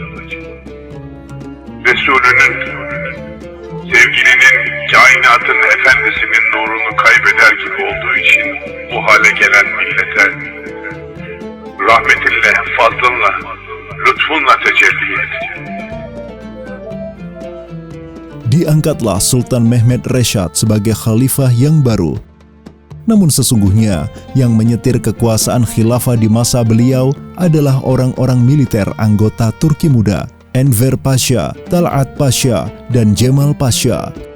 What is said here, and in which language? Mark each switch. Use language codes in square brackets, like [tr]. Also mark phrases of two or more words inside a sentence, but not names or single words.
[tr] Resulünün, sevgilinin, kainatın efendisinin nurunu kaybeder gibi olduğu için bu hale gelen millete rahmetinle, fazlınla, lütfunla tecelli et. [id] Diangkatlah Sultan Mehmed Reshad sebagai khalifah yang baru. Namun sesungguhnya yang menyetir kekuasaan khilafah di masa beliau adalah orang-orang militer anggota Turki Muda, Enver Pasha, Talat Pasha, dan Cemal Pasha.